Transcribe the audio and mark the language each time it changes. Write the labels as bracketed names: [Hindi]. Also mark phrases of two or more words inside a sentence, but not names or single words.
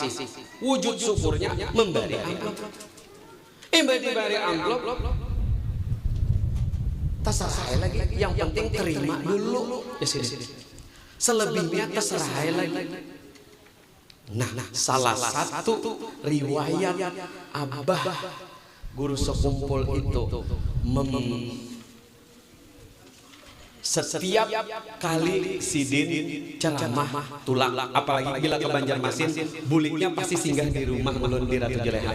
[Indonesian] Wujud syukurnya memberi amplop. Memberi amplop. Terserah lagi. Yang penting terima dulu. Ya sini. Selebihnya terserah lagi. Nah, salah satu riwayat abah guru sekumpul itu setiap kali sidin ceramah tulang, apalagi bila ke Banjarmasin, buliknya pasti singgah di rumah ulun di Ratu Jeleha.